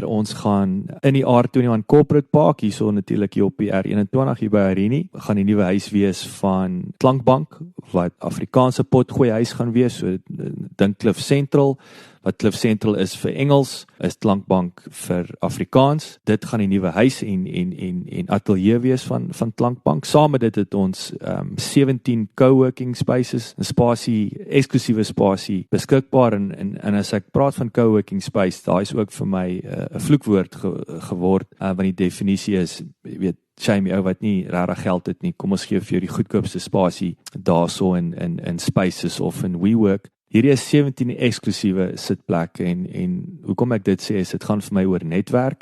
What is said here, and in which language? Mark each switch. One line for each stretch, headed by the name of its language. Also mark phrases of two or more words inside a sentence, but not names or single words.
Afrikaans: Ons gaan in die R21 Corporate Park, hierso natuurlik hier op die R21 hier by Arini, gaan die nuwe huis wees van Klankbank, wat Afrikaanse potgooi huis gaan wees, so dink Cliff Central. Wat Cliff Central is vir Engels, is Klankbank vir Afrikaans. Dit gaan die nuwe huis en ateljee wees van Klankbank. Saam met dit het ons 17
English: co-working spaces,
Afrikaans: 'n spasie, eksklusiewe spasie beskikbaar en as ek praat van
English: co-working space,
Afrikaans: daai is ook vir my 'n vloekwoord geword, want die definisie is, jy weet, shame ou wat nie regtig geld het nie. Kom ons gee vir jou die goedkoopste spasie daarso in spaces of in WeWork. Hierdie is 17 eksklusiewe sitplekke en hoekom ek dit sê is, dit gaan vir my oor netwerk.